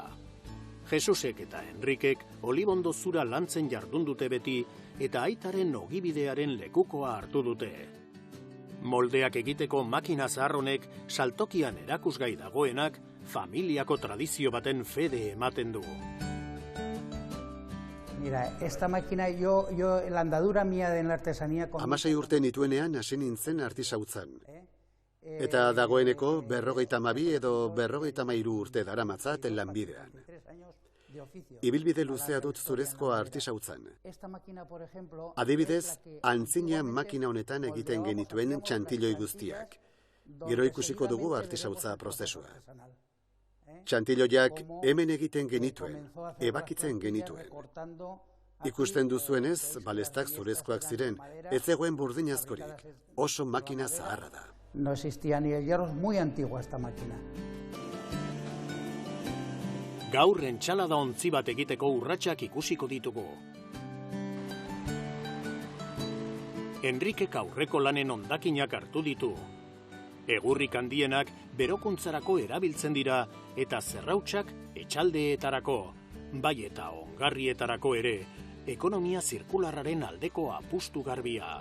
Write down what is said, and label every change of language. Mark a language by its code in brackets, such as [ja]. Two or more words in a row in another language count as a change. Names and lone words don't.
[eu] Jesusek eta Enrikek olibondo zura lantzen jardun dute beti eta aitaren ogibidearen lekukoa hartu dute. Moldeak egiteko makina zaharronek saltokian erakusgai dagoenak familiako tradizio baten fede ematen du. [es] Mira, esta máquina, yo la andadura mía de la artesanía... [eu] 16 urte nituenean hasi nintzen artisautzan. Eta dagoeneko 52 edo 53 urte daramatzat lanbidean. Ibilbide luzea dut zurezko artisautzan. Adibidez, antzina makina honetan egiten genituen txantiloi guztiak. Gero ikusiko dugu artisautza prozesua. Txantiloiak hemen egiten genituen, ebakitzen genituen. Ikusten duzuenez, balestak zurezkoak ziren, ez zegoen burdin askorik, oso makina zaharra da. [es] No existía ni el hierro, es muy antigua esta máquina. [eu] Gaur entsalada ontzi bat egiteko urratsak ikusiko ditugu. Enrikek aurreko lanen hondakinak hartu ditu. Egurrik handienak berokuntzarako erabiltzen dira eta zerrautsak etxaldeetarako, bai eta ongarrietarako ere, ekonomia zirkularraren aldeko apustu garbia.